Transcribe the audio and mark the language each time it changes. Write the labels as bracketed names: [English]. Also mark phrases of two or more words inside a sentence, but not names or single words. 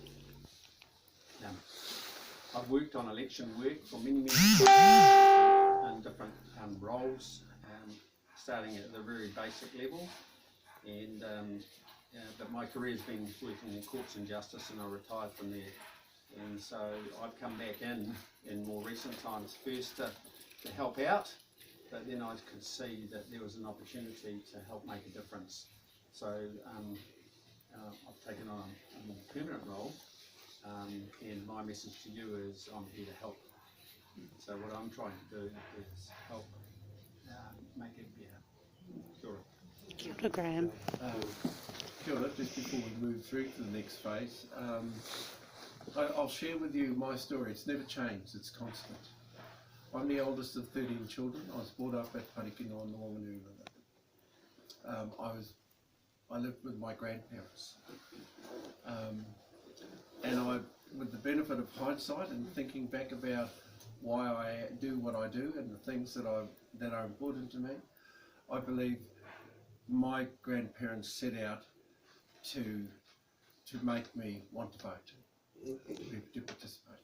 [English] I've worked on election work for many years in different roles, starting at the very basic level, and but my career's been working in courts and justice, and I retired from there, and so I've come back in more recent times, first to help out, but then I could see that there was an opportunity to help make a difference. So I've taken on a more permanent role, and my message to you is I'm here to help. So what I'm trying to do is help make it better. Sure. [Māori] Kia ora, Graham. Kia ora, [English] just before we move through to the next phase, I'll share with you my story. It's never changed, it's constant. I'm the oldest of 13 children. I was brought up at Parikino on the Wanganui River. I lived with my grandparents. And with the benefit of hindsight and thinking back about why I do what I do and the things that are important to me, I believe my grandparents set out to make me want to vote, to participate.